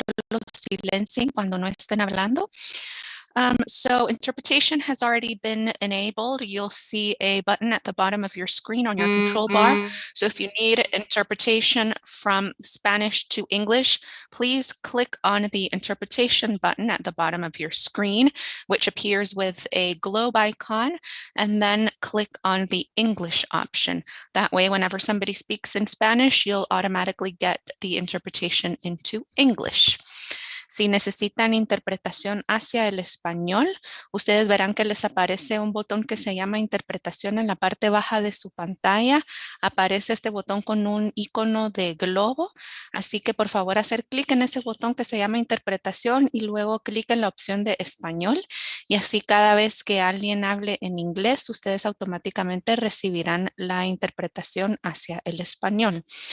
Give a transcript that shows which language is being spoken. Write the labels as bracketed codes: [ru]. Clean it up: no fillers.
[es] los silencien cuando no estén hablando. [en] So interpretation has already been enabled. You'll see a button at the bottom of your screen on your control bar. So if you need interpretation from Spanish to English, please click on the interpretation button at the bottom of your screen, which appears with a globe icon, and then click on the English option. That way, whenever somebody speaks in Spanish, you'll automatically get the interpretation into English. [es] Si necesitan interpretación hacia el español, ustedes verán que les aparece un botón que se llama interpretación en la parte baja de su pantalla. Aparece este botón con un icono de globo, así que por favor hacer clic en ese botón que se llama interpretación y luego clic en la opción de español, y así cada vez que alguien hable en inglés, ustedes automáticamente recibirán la interpretación hacia el español.